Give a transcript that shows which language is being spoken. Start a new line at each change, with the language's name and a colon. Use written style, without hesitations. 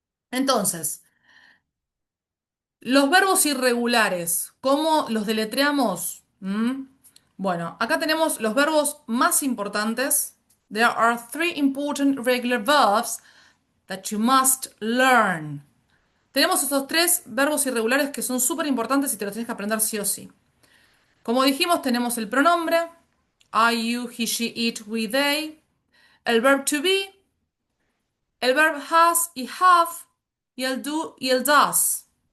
Spanish: Entonces, los verbos irregulares, ¿cómo los deletreamos? Bueno, acá tenemos los verbos más importantes.
English: There are three important regular verbs that you must learn.
Spanish: Tenemos estos tres verbos irregulares que son súper importantes y te los tienes que aprender sí o sí. Como dijimos, tenemos el pronombre, I, you, he, she, it, we, they, el verb to be, el verb has y have, y el do y el does.